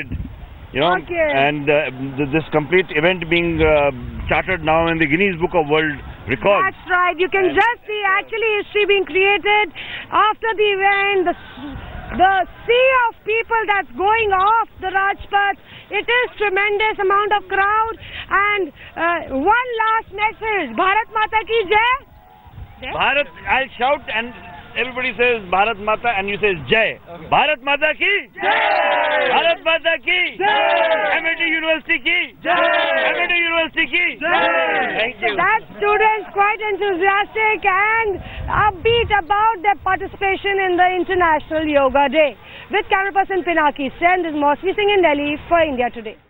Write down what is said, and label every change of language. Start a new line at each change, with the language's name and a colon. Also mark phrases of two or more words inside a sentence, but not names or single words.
English: You know, and this complete event being chartered now in the Guinness Book of World Records. That's right. You can just see actually history being created after the event. The sea of people that's going off the Rajpath. It is tremendous amount of crowd. And one last message.
Hindi: भारत माता की जय. Bharat,
English: I'll shout and everybody says Bharat Mata and you say Jai.
Hindi: Okay. भारत माता की जय! भारत माता की जय! Amity University ki Jai! Amity University ki Jai!
English: Thank you. That students quite enthusiastic and upbeat about their participation in the International Yoga Day. With camera person Pinaki Sen, this is Mosmi Singh in Delhi for India Today.